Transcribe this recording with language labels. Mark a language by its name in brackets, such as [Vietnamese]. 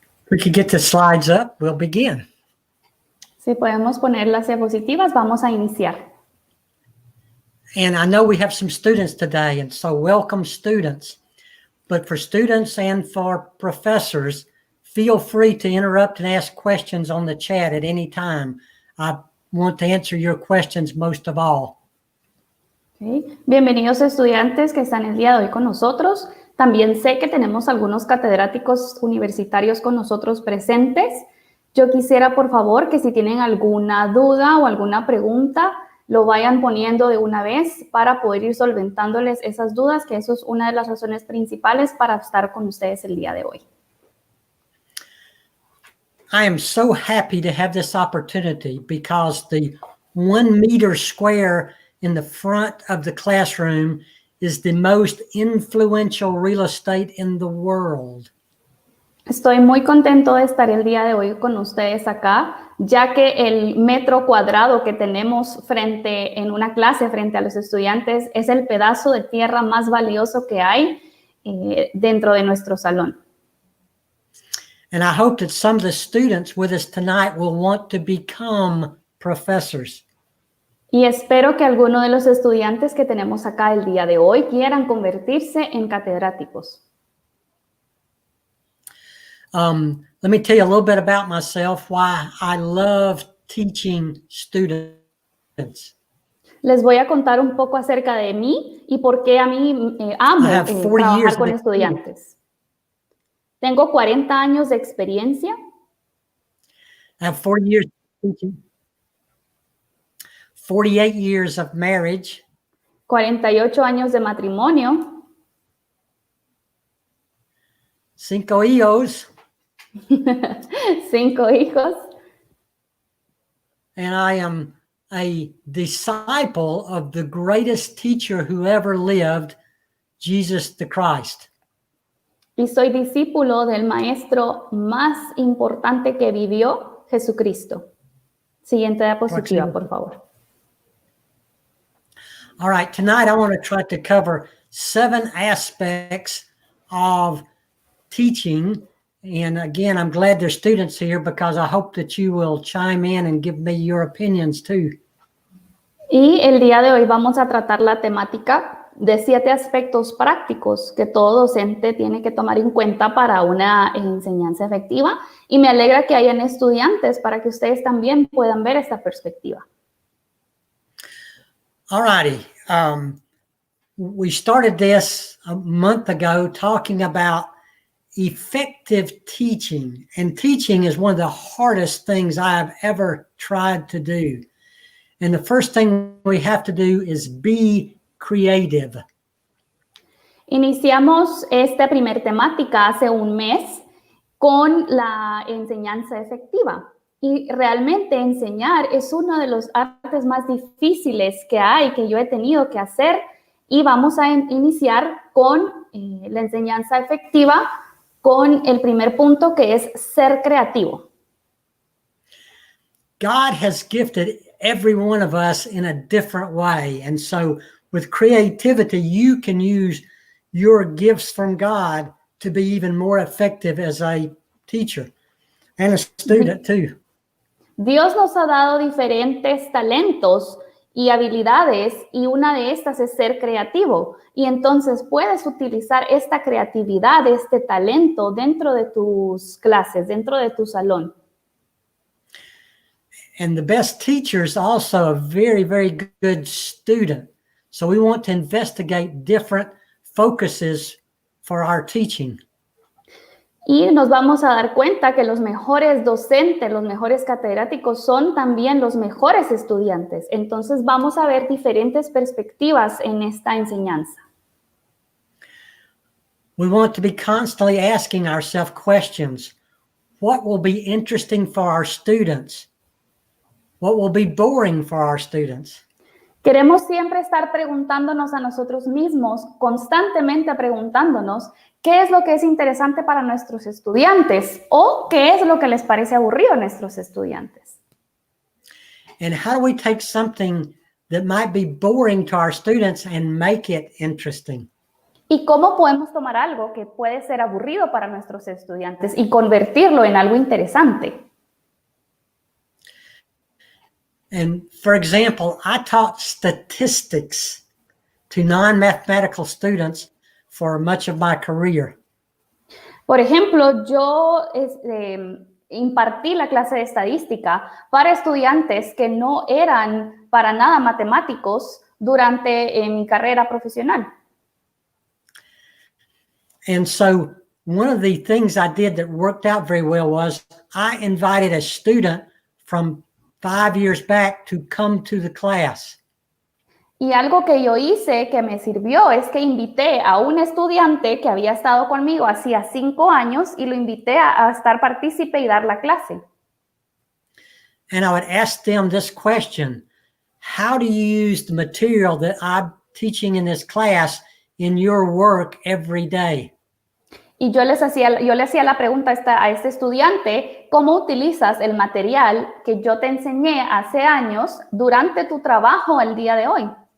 [English] We could get the slides up, we'll begin. [Spanish] Si podemos poner las diapositivas, vamos a iniciar. [English] And I know we have some students today, and so welcome students. But for students and for professors, feel free to interrupt and ask questions on the chat at any time. I want to answer your questions most of all. Okay. [Spanish] Bienvenidos estudiantes que están el día de hoy con nosotros. También sé que tenemos algunos catedráticos universitarios con nosotros presentes. Yo quisiera, por favor, que si tienen alguna duda o alguna pregunta, lo vayan poniendo de una vez para poder ir solventándoles esas dudas, que eso es una de las razones principales para estar con ustedes el día de hoy. [English] I am so happy to have this opportunity because the 1 meter square in the front of the classroom is the most influential real estate in the world. [Spanish] Estoy muy contento de estar el día de hoy con ustedes acá, ya que el metro cuadrado que tenemos en una clase frente a los estudiantes es el pedazo de tierra más valioso que hay dentro de nuestro salón. [English] And I hope that some of the students with us tonight will want to become professors. [Spanish] Y espero que algunos de los estudiantes que tenemos acá el día de hoy quieran convertirse en catedráticos. [English] Let me tell you a little bit about myself, why I love teaching students. [Spanish] Les voy a contar un poco acerca de mí y por qué a mí amo trabajar con estudiantes. Tengo 40 años de experiencia. [English] I have 40 years teaching. 48 years of marriage. [Spanish] 48 años de matrimonio. 5 hijos. 5 hijos. [English] And I am a disciple of the greatest teacher who ever lived, Jesus the Christ. [Spanish] Y soy discípulo del maestro más importante que vivió, Jesucristo. Siguiente diapositiva, por favor. [English] All right, tonight I want to try to cover 7 aspects of teaching. And again, I'm glad there's students here because I hope that you will chime in and give me your opinions too. [Spanish] Y el día de hoy vamos a tratar la temática de 7 aspectos prácticos que todo docente tiene que tomar en cuenta para una enseñanza efectiva. Y me alegra que hayan estudiantes para que ustedes también puedan ver esta perspectiva. [English] All righty. We started this a month ago talking about effective teaching. And teaching is one of the hardest things I've ever tried to do. And the first thing we have to do is be creative. [Spanish] Iniciamos esta primer temática hace un mes con la enseñanza efectiva. Y realmente enseñar es uno de los artes más difíciles que hay, que yo he tenido que hacer. Y vamos a iniciar con la enseñanza efectiva, con el primer punto que es ser creativo. [English] God has gifted every one of us in a different way. And so with creativity, you can use your gifts from God to be even more effective as a teacher and a student too. [Spanish] Dios nos ha dado diferentes talentos y habilidades, y una de estas es ser creativo. Y entonces puedes utilizar esta creatividad, este talento dentro de tus clases, dentro de tu salón. [English] And the best teacher is also a very, very good student. So we want to investigate different focuses for our teaching. [Spanish] Y nos vamos a dar cuenta que los mejores docentes, los mejores catedráticos son también los mejores estudiantes. Entonces vamos a ver diferentes perspectivas en esta enseñanza. [English] We want to be constantly asking ourselves questions. What will be interesting for our students? What will be boring for our students? [Spanish] Queremos siempre estar preguntándonos a nosotros mismos, constantemente preguntándonos qué es lo que es interesante para nuestros estudiantes o qué es lo que les parece aburrido a nuestros estudiantes. [English] And how do we take something that might be boring to our students and make it interesting? [Spanish] ¿Y cómo podemos tomar algo que puede ser aburrido para nuestros estudiantes y convertirlo en algo interesante? [English] And for example, I taught statistics to non-mathematical students for much of my career. [Spanish] Por ejemplo, yo impartí la clase de estadística para estudiantes que no eran para nada matemáticos durante mi carrera profesional. [English] And so one of the things I did that worked out very well was I invited a student from 5 years back to come to the class. [Spanish] Y algo que yo hice que me sirvió es que invité a un estudiante que había estado conmigo hacía 5 años y lo invité a estar partícipe y dar la clase. [English] And I would ask them this question: how do you use the material that I'm teaching in this class in your work every day? [Spanish] Y yo le hacía la pregunta a este estudiante: ¿cómo utilizas el material que yo te enseñé hace años durante tu trabajo el día de hoy?